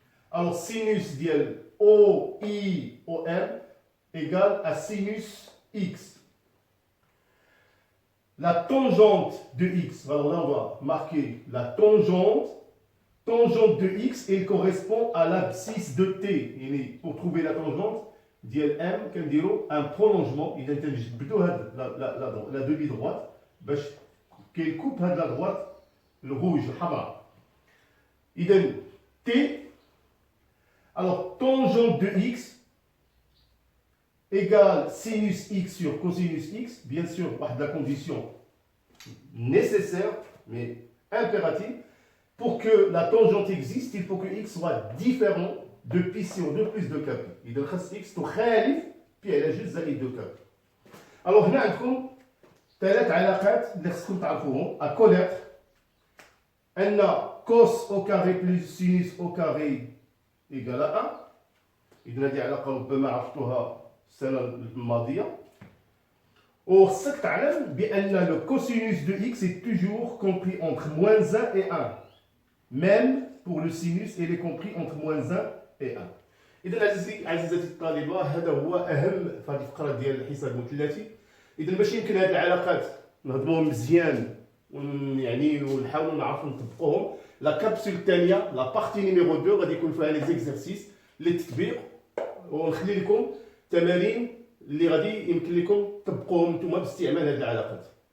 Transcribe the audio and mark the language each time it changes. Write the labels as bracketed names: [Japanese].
[French] Alors, sinus dial OI, OM égale à sinus X. La tangente de X, alors là, on va marquer la tangente. Tangente de X, elle correspond à l'abscisse de T. Et pour trouver la tangente, ديال M كنديروا un prolongement. [Arabic] إذا تنجبدوا هاد [French] la demi droite [Arabic] باش كيكوب هاد [French] la droite [Arabic] الروج الحمراء. إذا T. [French] Alors tangente de X égale sinus X sur cosinus X. Bien sûr, la condition nécessaire mais impérative. Pour que la tangente existe, il faut que X soit différent de pi sur 2 plus 2 كابي. [Arabic] إذا خاص X تخالف بي على جوج زائد 2 كابي. Alors هنا عندكم ثلاث علاقات اللي خصكم تعرفوهم. [French] à connaître أن cos au carré plus sinus au carré égale à 1. [Arabic] إذا هذه علاقة ربما عرفتوها السنة الماضية. وخصك تعلم بأن [French] le cosinus de X est toujours compris entre moins 1 et 1. Même pour le sinus, il est compris entre moins 1 et 1. [Arabic] إذا عزيزتي الطالبة، هذا هو أهم في هذه الفقرة ديال الحساب المثلثي. إذا باش يمكن هذه العلاقات نهضموهم مزيان يعني ونحاولوا نعرفوا نطبقوهم، لا كابسول الثانية لا بارتي نيميرو 2 غادي يكون فيها لي زيكزارسيس للتطبيق، ونخلي لكم تمارين اللي غادي يمكن لكم تطبقوهم نتوما باستعمال هذه العلاقات.